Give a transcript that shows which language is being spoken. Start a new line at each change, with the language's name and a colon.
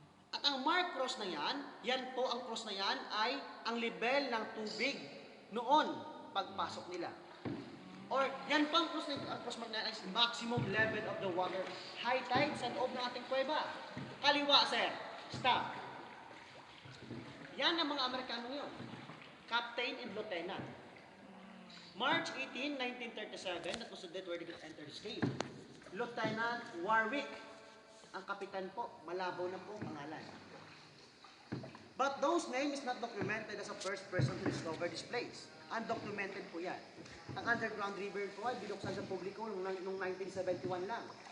Filipino: At ang mark cross na yan po ang cross na yan ay ang level ng tubig noon pagpasok nila.
English: Or
Filipino: yan po ang
English: cross mark na yan is maximum level of the water. High tide
Filipino: sa loob ng ating kuweba. Kaliwa sir, stop. Yan ang mga Amerikano yun.
English: Captain and Lieutenant. March 18, 1937, that was the date where they could enter this cave.
Filipino: Lieutenant Warwick, ang kapitan po, malabo na po ang pangalan.
English: But those name is not documented as a first person to discover this place.
Filipino: Undocumented po yan. Ang underground river po ay binuksan sa publiko noong 1971 lang.